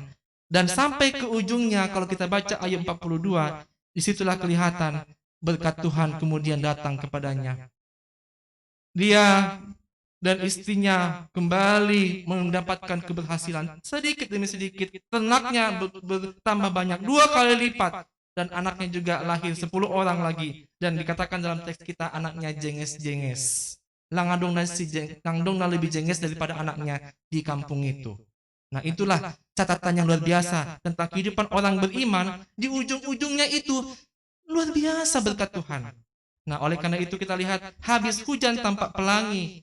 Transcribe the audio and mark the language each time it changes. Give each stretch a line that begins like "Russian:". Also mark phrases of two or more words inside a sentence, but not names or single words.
Indonesian: Dan sampai ke ujungnya kalau kita baca ayat 42, disitulah kelihatan berkat Tuhan kemudian datang kepadanya. Dia dan istrinya kembali mendapatkan keberhasilan sedikit demi sedikit. Ternaknya bertambah banyak, 2 kali lipat. Dan anaknya juga lahir 10 orang lagi. Dan dikatakan dalam teks kita anaknya jenges-jenges. Langadong lebih jenges daripada anaknya di kampung itu. Nah itulah catatan yang luar biasa tentang kehidupan orang beriman. Di ujung-ujungnya itu luar biasa berkat Tuhan. Nah oleh karena itu kita lihat habis hujan tampak pelangi.